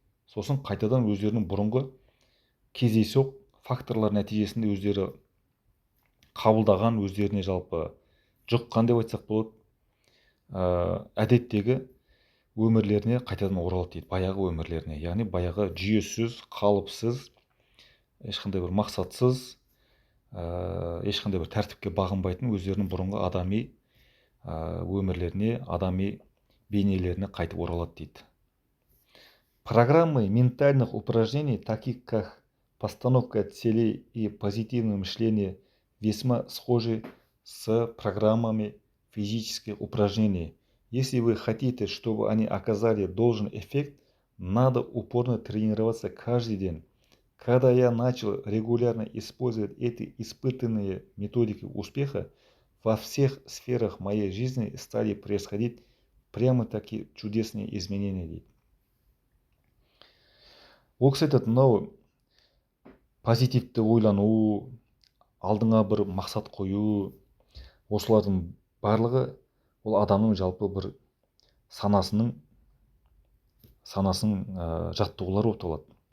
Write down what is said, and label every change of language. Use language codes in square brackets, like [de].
[kk] Сосын қайтадан өздерінің бұрынғы кездейсоқ факторлар нәтижесінде өздері қабылдаған, өздеріне жалпы жұққан деп айтсақ болады, әдеттегі өмірлеріне қайтадан оралады дейді, баяғы өмірлеріне. Яғни баяғы жүйесіз, қалыпсыз, ешқандай бір мақсатсыз, ешқандай бір тәртіпке бағынбайтын өздерінің бұрынғы адами өмірлеріне, адами бейнелеріне қайтып оралады дейді. [ru] Программы ментальных упражнений, таких как постановка целей и позитивное мышление, весьма схожи с программами физических упражнений. Если вы хотите, чтобы они оказали должный эффект, надо упорно тренироваться каждый день. Когда я начал регулярно использовать эти испытанные методики успеха, во всех сферах моей жизни стали происходить прямо-таки чудесные изменения [kk] дейді. Ол кісі айтады, мынау позитивті ойлану, алдыңа бір мақсат қою, осылардың барлығы ол адамның жалпы бір санасын жаттығулары болып табылады.